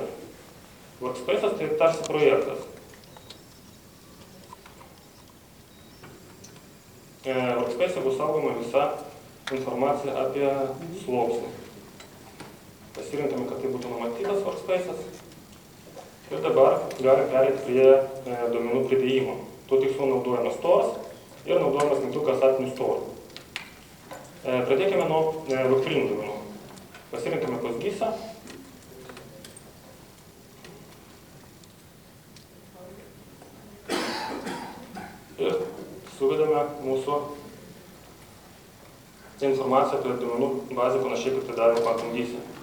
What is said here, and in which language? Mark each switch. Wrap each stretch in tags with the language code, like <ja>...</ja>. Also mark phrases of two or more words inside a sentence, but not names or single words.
<lt>Workspace'as tai tarsi projektas. Workspace'e bus saugoma visa informacija apie sluoksnį. Pasirinkame, kad tai būtų numatytas workspace'as. Ir dabar galim pereiti prie duomenų pridėjimo. Tuo tikslu naudojamas stores ir naudojamas mygtukas</lt> <en>add new store.</en> <lt>Pradėkime nuo vektorinių duomenų. Pasirinkame PostGIS-ą. Ir suvedame mūsų informaciją apie duomenų bazę panašiai kaip tai darome PhantomGIS-ą.</lt>